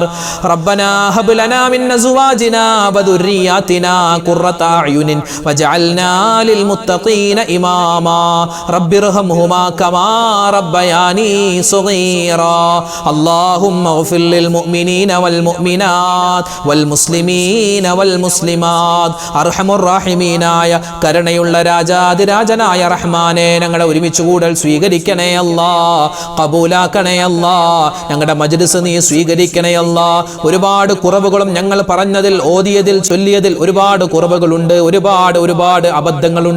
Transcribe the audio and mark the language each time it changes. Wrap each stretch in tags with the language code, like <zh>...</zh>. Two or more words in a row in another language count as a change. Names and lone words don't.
<ar>ربنا هب لنا من أزواجنا وذرياتنا قرة أعين وجعلنا للمتقين إماما. رب ارحمهما كما ربياني صغيرا. اللهم اغفر للمؤمنين والمؤمنات والمسلمين والمسلمات.</ar> <ml>അർഹമുർ റഹീമീനായ കരുണയുള്ള രാജാതിരാജനായ റഹ്മാനെ, ഞങ്ങളുടെ ഒരുമിച്ച് കൂടൽ സ്വീകരിക്കണേ അല്ലാ, കബൂലാക്കണേ അല്ലാ. ഞങ്ങളുടെ മജ്ലിസ് നീ സ്വീകരിക്കണേ അല്ലാ. ഒരുപാട് കുറവുകളും ഓർമ്മയോടത്തോളം ഞങ്ങൾ പറഞ്ഞതിൽ, ഓതിയതിൽ, ചൊല്ലിയതിൽ ഒരുപാട് കുറവുകളുണ്ട്, ഒരുപാട് അബദ്ധങ്ങളുണ്ട്.</ml>